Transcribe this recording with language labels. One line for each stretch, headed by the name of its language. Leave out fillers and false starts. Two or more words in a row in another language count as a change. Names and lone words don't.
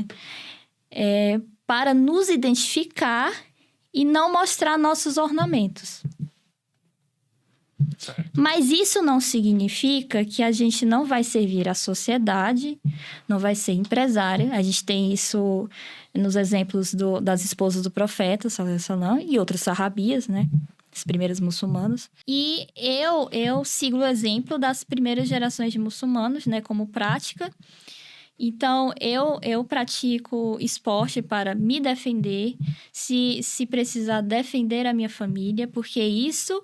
Portuguese: Para nos identificar e não mostrar nossos ornamentos. Certo. Mas isso não significa que a gente não vai servir à sociedade, não vai ser empresária. A gente tem isso nos exemplos das esposas do profeta,
Arabic: صلى الله عليه وسلم,
Portuguese: e outras sarrabias, né? As primeiras muçulmanas. E eu sigo o exemplo das primeiras gerações de muçulmanos, né? Como prática. Então, eu pratico esporte para me defender, se precisar defender a minha família, porque isso...